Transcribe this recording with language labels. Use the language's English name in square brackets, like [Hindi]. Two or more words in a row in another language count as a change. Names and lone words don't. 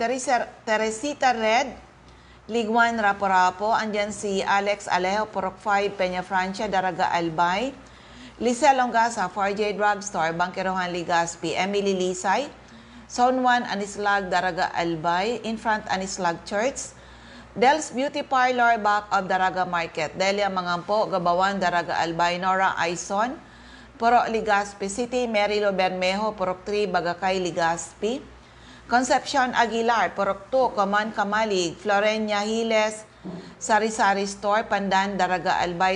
[Filipino] Teresita Red, Ligwan, Rapo-Rapo. Andyan si Alex Alejo, Purok 5, Peña Francia, Daraga, Albay. Lisa Longasa, 4J Drugstore, Bangkerohan, Legazpi. Emily Lisay, Zone 1, Anislag, Daraga, Albay. [English] In front, Anislag Church. Del's Beauty Parlor, back of Daraga Market. [Filipino] Delia Mangampo, Gabawan, Daraga, Albay. Nora Aison, Purok, Legazpi City. Merilo Bermejo, Purok 3, Bagakay, Legazpi. Concepcion Aguilar, Purok 2, Coman, Kamalig. Florenia Hiles, Sari-Sari Store, Pandan, Daraga, Albay.